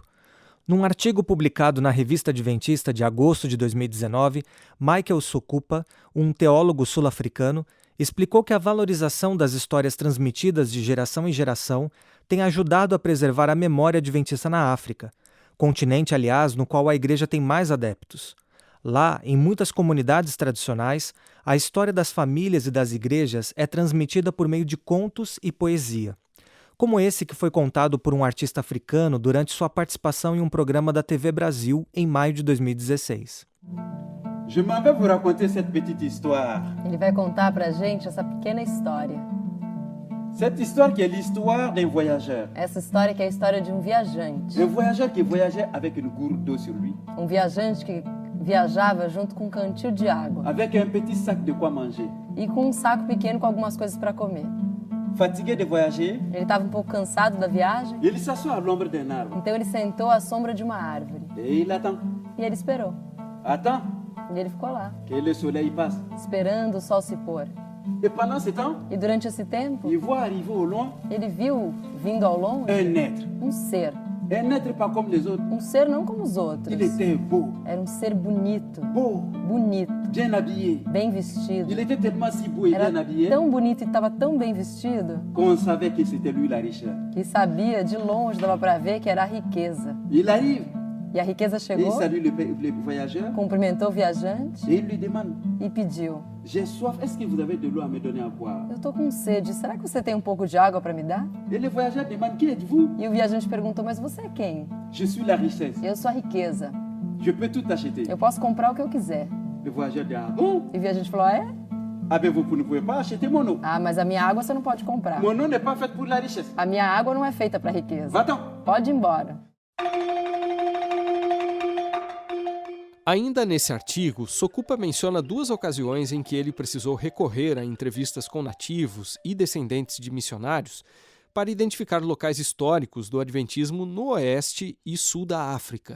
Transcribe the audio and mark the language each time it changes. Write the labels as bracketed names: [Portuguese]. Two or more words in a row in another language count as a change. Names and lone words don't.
[Portuguese] Num artigo publicado na Revista Adventista de agosto de 2019, Michael Sokupa, um teólogo sul-africano, explicou que a valorização das histórias transmitidas de geração em geração tem ajudado a preservar a memória adventista na África, continente, aliás, no qual a igreja tem mais adeptos. Lá, em muitas comunidades tradicionais, a história das famílias e das igrejas é transmitida por meio de contos e poesia, como esse que foi contado por um artista africano durante sua participação em um programa da TV Brasil em maio de 2016. [French] Je m'en vais vous raconter cette petite histoire. [Portuguese] Ele vai contar pra gente essa pequena história. [French] Cette histoire qui est l'histoire d'un voyageur. [Portuguese] Essa história que é a história de um viajante. [French] Un voyageur qui voyageait avec une gourde d'eau sur lui. [Portuguese] Um viajante que viajava junto com um cantil de água. [French] Avec un petit sac de quoi manger. [Portuguese] E com um saco pequeno com algumas coisas para comer. [French] Fatigué de voyager, [Portuguese] ele estava um pouco cansado da viagem. [French] Il s'assoit à l'ombre d'un arbre. [Portuguese] Então ele sentou à sombra de uma árvore. [French] Et il attend. [Portuguese] E ele esperou. [French] Attend. [Portuguese] E ele ficou lá. [French] Que le soleil passe. [Portuguese] Esperando o sol se pôr. [French] Et pendant ce temps, [Portuguese] e durante esse tempo, [French] il voit arriver au loin, [Portuguese] ele viu vindo ao longe [French] un être. [Portuguese] Um ser. [French] Un être pas comme les autres. [Portuguese] Um ser não como os outros. [French] Il était beau. [Portuguese] Era um ser bonito. [French] Beau. [Portuguese] Bonito. [French] Bien habillé. [Portuguese] Bem vestido. [French] Il était tellement si beau et bien habillé. [Portuguese] Era tão bonito e estava tão bem vestido. [French] Qu'on savait que c'était lui la richesse. [Portuguese] Que sabia de longe, dava para ver que era a riqueza. [French] Il arrive. [Portuguese] E a riqueza chegou. [French] Il salue le voyageur. [Portuguese] Cumprimentou o viajante. [French] Et il lui demande. [Portuguese] E pediu. [French] J'ai soif. Est-ce que vous avez de l'eau à me donner à boire? [Portuguese] Eu tô com sede. Será que você tem um pouco de água para me dar? [French] Et le voyageur demande qui êtes-vous? [Portuguese] E o viajante perguntou: mas você é quem? [French] Je suis la richesse. [Portuguese] Eu sou a riqueza. [French] Je peux tout acheter. [Portuguese] Eu posso comprar o que eu quiser. [French] Le voyageur dit ah bon? [Portuguese] E o viajante falou: é? [French] Ah ben vous ne pouvez pas acheter mon eau. [Portuguese] Ah, mas a minha água você não pode comprar. [French] Mon eau n'est pas faite pour la richesse. [Portuguese] A minha água não é feita para riqueza. [French] Va-t'en. [Portuguese] Pode ir embora. Ainda nesse artigo, Sokupa menciona 2 ocasiões em que ele precisou recorrer a entrevistas com nativos e descendentes de missionários para identificar locais históricos do adventismo no oeste e sul da África.